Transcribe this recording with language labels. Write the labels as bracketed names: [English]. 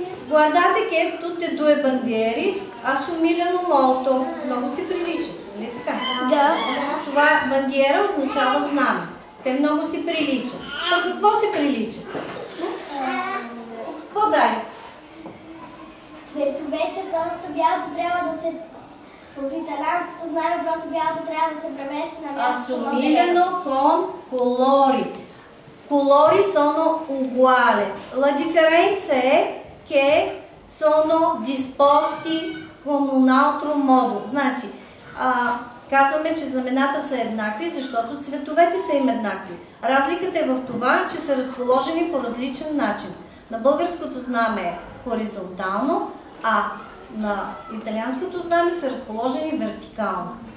[Italian] Guardate che tutte e due bandiere assomigliano molto. [Bulgarian] Много си приличат, нали така? Да. Това бандиера означава знаме. Те много си приличат. По какво си приличат? Какво дай? Цветовете просто бялото трябва да се... В италианското знаме просто бялото трябва да се премести на място. [Italian] Assomigliano con colori. Colori sono uguali. La differenza è che sono disposti con un altro modo. [Bulgarian] Значи, казваме, че знамената са еднакви, защото цветовете са им еднакви. Разликата е в това, че са разположени по различен начин. На българското знаме е хоризонтално, а на италианското знаме са разположени вертикално.